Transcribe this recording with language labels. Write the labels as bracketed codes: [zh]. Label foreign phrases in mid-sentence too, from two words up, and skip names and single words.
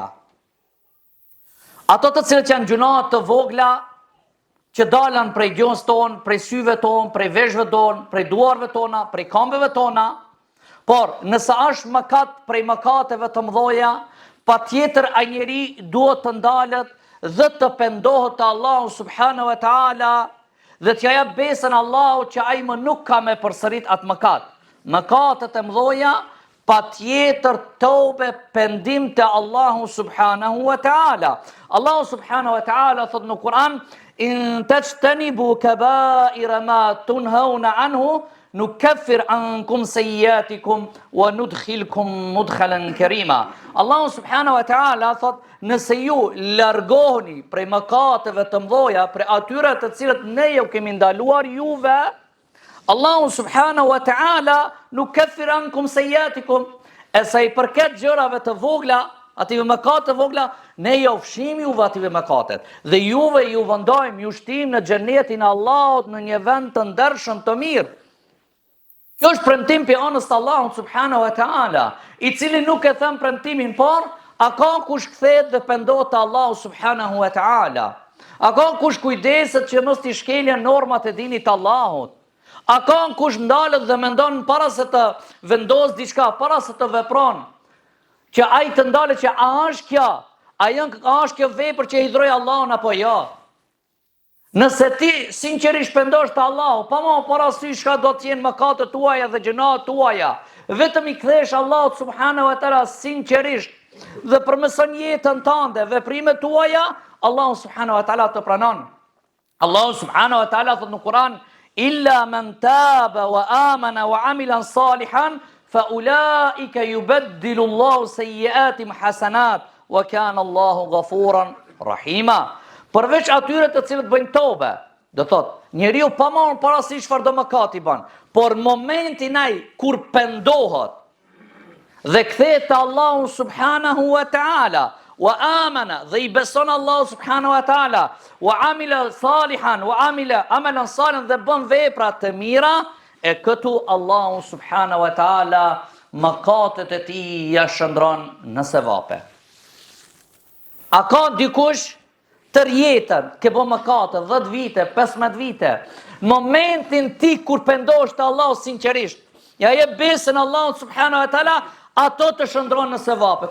[sq] Ato të cilët janë gjunahet të vogla që dalën prej gjuhës tonë, prej syve tonë, prej veshëve tonë, prej duarve tona, prej këmbëve tona, por nëse është mëkat prej mëkateve të mëdha, patjetër ai njeri duhet të ndalet dhe të pendohet te Allahu [ar] سبحانه وتعالى [sq] dhe t'ja jap besën Allahut që ai më nuk ka me përsërit atë mëkat. Mëkatet e mëdha patjetër tobe, pendim te Allahu [ar] سبحانه وتعالى. [sq] Allahu [ar] سبحانه وتعالى [sq] thot në Kur'an: [ar] إن تجتنبوا كبائر ما تنهون عنه نكفر عنكم سيئاتكم وندخلكم مدخلا كريما. [sq] Allahu [ar] سبحانه وتعالى [sq] thot: nëse ju largoheni prej mëkateve të mëdha, prej atyre të cilët ne ju kemi ndaluar juve, Allahu [ar] سبحانه وتعالى نكفر عنكم سيئاتكم, [sq] e sa i përket gjërave të vogla, ative mëkate të vogla, ne ju fshim juve ative mëkatet dhe juve ju vendojmë, ju shtim në xhenetin e Allahut në një vend të ndershëm të mirë. Kjo është premtim për anës të Allahut [ar] سبحانه وتعالى, [sq] i cili nuk e thëm premtimin, por a ka kush kthehet dhe pendohet te Allahu [ar] سبحانه وتعالى? [sq] A ka kush kujdeset që mos t'i shkeljen normat e dinit të Allahut? A ka kush ndalet dhe mendon para se të vendos diçka, para se të vepron, që ai të ndalet që a është kjo, a është kjo vepër që i hidhroi Allahun apo jo? Nëse ti sinqerisht pendosh te Allahu, pa më parasysh çka do të jenë mëkatet tuaja dhe gjunat tuaja, vetëm i kthesh Allahut [ar] سبحانه وتعالى [sq] sinqerisht dhe përmeson jetën tënde, veprimet tuaja, Allahu [ar] سبحانه وتعالى [sq] të pranon. Allahu [ar] سبحانه وتعالى [sq] thot në Kur'an: [ar] "إلا من تاب وآمن وعمل صالحا فأولئك يبدل الله سيئاتهم حسنات وكان الله غفورا رحيما." [sq] Përveç atyre të cilët bëjnë tobe, do thot, njeriu pa marrë parasysh çfarë do mëkati bën, por momentin ai kur pendohet dhe kthehet te Allahu [ar] سبحانه وتعالى، وآمن, [sq] dhe i beson Allahu [ar] سبحانه وتعالى، وعمل صالحا، وعمل عملا صالحا, [sq] dhe bën vepra të mira, e këtu Allahu [ar] سبحانه وتعالى [sq] mëkatet e tij ja shndron në sevape. A ka dikush tër jetën, ke bo mëkate, 10 vite, 15 vite, momentin ti kur pendosh të Allahu sinqerisht, ja je besën Allahu [ar] سبحانه وتعالى, [sq] ato të shndron në sevape.